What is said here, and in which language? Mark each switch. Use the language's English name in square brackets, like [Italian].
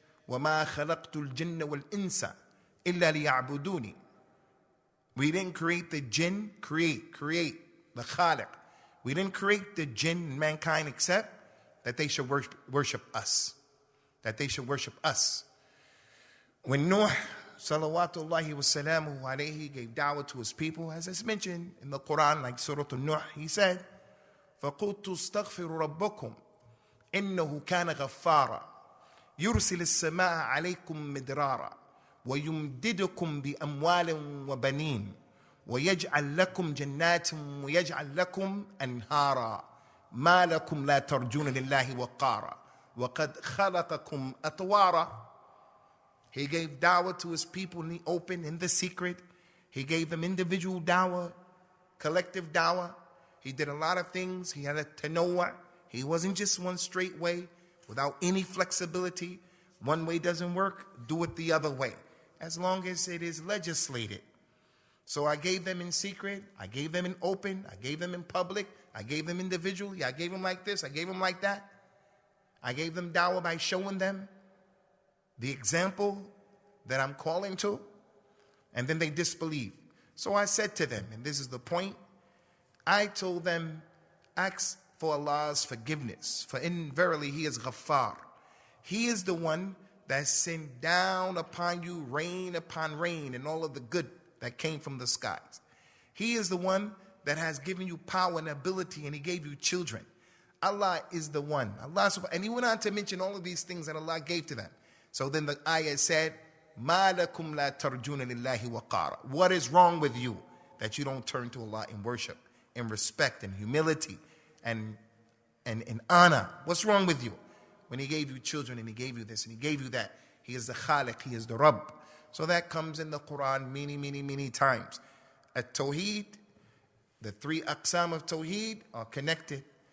[Arabic] وَمَا خَلَقْتُ الْجِنَّ وَالْإِنسَ إِلَّا لِيَعْبُدُونِ. [English] We didn't create the jinn, create, the Khaliq. We didn't create the jinn and mankind except that they should worship us. That they should worship us. When Nuh, salawatullahi wa salamuhu alayhi, gave da'wah to his people, as is mentioned in the Qur'an, like Surah Nuh, he said, [Arabic] فَقُلْتُ اسْتَغْفِرُوا رَبَّكُمْ إِنَّهُ كَانَ غَفَّارًا يُرْسِلِ السَّمَاءَ عَلَيْكُمْ مِدْرَارًا وَيُمْدِدُكُمْ بِأَمْوَالٍ وَبَنِينَ وَيَجْعَلْ لَكُمْ جَنَّاتٍ وَيَجْعَلْ لَكُمْ أَنْهَارًا مَا لَكُمْ لَا تَرْجُونَ لِلَّهِ وَقَارًا وَقَدْ خَلَقَكُمْ أَطْوَارًا. [English] He gave da'wah to his people in the open, in the secret. He gave them individual da'wah, collective da'wah. He did a lot of things. He had a tanawwa'. He wasn't just one straight way without any flexibility. One way doesn't work, do it the other way, as long as it is legislated. So I gave them in secret, I gave them in open, I gave them in public, I gave them individually, I gave them like this, I gave them like that. I gave them da'wah by showing them the example that I'm calling to, and then they disbelieve. So I said to them, and this is the point, I told them, ask for Allah's forgiveness, for in verily he is Ghaffar. He is the one that sent down upon you rain upon rain and all of the good that came from the skies. He is the one that has given you power and ability, and he gave you children. Allah is the one. And he went on to mention all of these things that Allah gave to them. [Arabic] So then the ayah said, مَا لَكُمْ لَا تَرْجُونَ لِلَّهِ وَقَارًا. [English] What is wrong with you that you don't turn to Allah in worship, in respect, and humility, and in honor? What's wrong with you? When he gave you children, and he gave you this, and he gave you that. He is the Khaliq, he is the Rabb. So that comes in the Qur'an many times. At-Tawheed, the three aqsam of Tawheed are connected.